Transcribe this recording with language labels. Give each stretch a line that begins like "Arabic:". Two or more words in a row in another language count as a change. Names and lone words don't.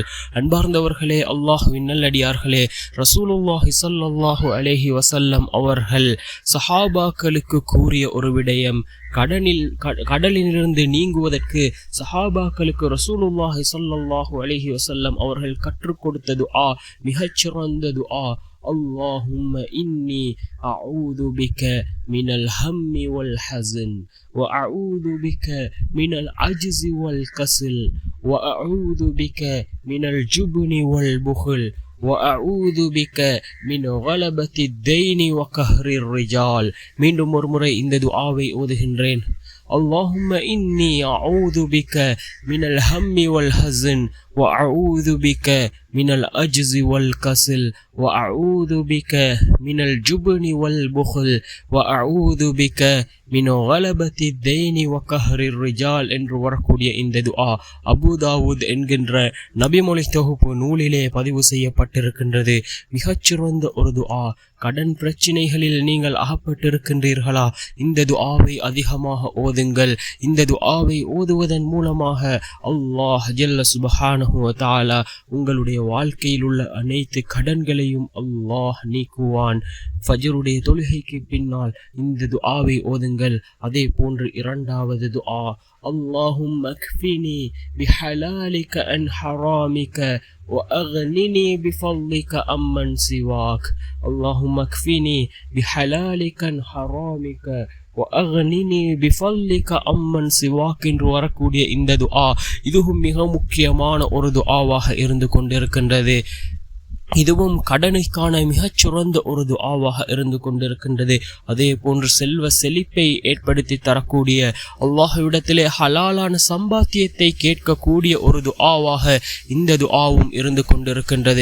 Tamil: அன்பார்ந்தவர்களே, அல்லாஹ்வின் நல்லடியார்களே, ரசூலுல்லாஹி
Arabic: صلى الله عليه وسلم
Tamil: அவர்கள் சஹாபாக்களுக்கு கூறிய ஒரு விடயம், கடலிலிருந்து நீங்குவதற்கு சஹாபாக்களுக்கு ரசூலுல்லாஹி
Arabic: صلى الله عليه وسلم
Tamil: அவர்கள் கற்றுக் கொடுத்த துஆ மிகச்சிறந்த துஆ.
Arabic: اللهم إني أعوذ بك من الهم والحزن وأعوذ بك من العجز والكسل وأعوذ بك من الجبن والبخل وأعوذ بك من غلبة الدين وقهر الرجال.
Tamil: மீண்டும் ஒரு முறை இந்த துஆவை ஓதுகின்றேன்.
Arabic: اللهم إني أعوذ بك من الهم والحزن وأعوذ بك من العجز والكسل وأعوذ بك من الجبن والبخل وأعوذ بك من غلبة الدين وقهر الرجال
Tamil: என்று வரக்கூடிய இந்த துஆ அபூ தாவூத் என்கின்ற நபிமொழி தொகுப்பு நூலிலே பதிவு செய்யப்பட்டிருக்கின்றது. மிகச்சிறந்த ஒரு துஆ. கடன் பிரச்சினைகளில் நீங்கள் அகப்பட்டிருக்கின்றீர்களா? இந்த துஆவை அதிகமாக ஓதுங்கள். இந்த துஆவை ஓதுவதன் மூலமாக அல்லாஹ்
Arabic: جل سبحانه وتعالى
Tamil: உங்களுடைய வாழ்க்கையில் உள்ள அனைத்து கடன்களையும் அல்லாஹ் நீக்குவான். ஃபஜ்ருடைய தொழுகைக்கு பின்னால் இந்த துஆவை ஓதுங்கள். அதே போன்று இரண்டாவது துஆ,
Arabic: اللهم اكفني بحلالك عن حرامك وأغنني بفضلك عمن سواك. اللهم اكفني بحلالك عن حرامك وأغنني بفضلك عمن سواك
Tamil: என்று வரக்கூடிய இந்த துஆ இதுவும் மிக முக்கியமான ஒரு துஆவாக இருந்து கொண்டிருக்கின்றது. இதுவும் கடனுக்கான மிகச்சிறந்த ஒரு துஆவாக இருந்து கொண்டிருக்கின்றது. அதே போன்று செல்வ செழிப்பை ஏற்படுத்தி தரக்கூடிய, அல்லாஹ்விடத்திலே ஹலாலான சம்பாத்தியத்தை கேட்கக்கூடிய ஒரு துஆவாக இந்த துஆவும் இருந்து கொண்டிருக்கின்றது.